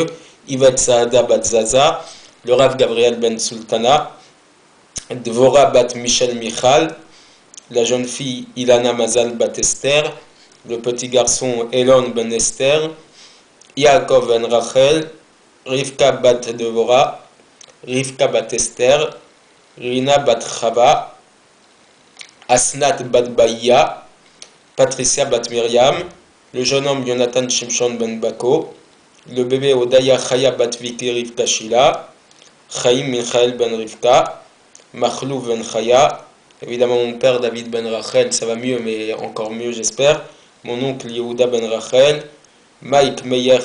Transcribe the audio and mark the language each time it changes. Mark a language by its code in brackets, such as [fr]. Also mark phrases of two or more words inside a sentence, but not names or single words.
[fr] Yvette Saada Bat Zaza, le Rav Gabriel Ben Sultana, Dvora Bat Michel Michal, la jeune fille Ilana Mazal Bat Esther, le petit garçon Elon Ben Esther, Yaakov Ben Rachel, Rivka Bat Devora, Rivka Bat Esther, Rina Bat Chava, Asnat Bat Baïa, Patricia Bat Myriam, le jeune homme Jonathan Shimshon Ben Bako, le bébé Odaya Chaya Bat Viki Rivka Shila, Chaim Michael Ben Rivka, Machlou Ben Chaya, évidemment mon père David Ben Rachel, ça va mieux mais encore mieux j'espère, mon oncle Yehuda Ben Rachel, Mike Meyer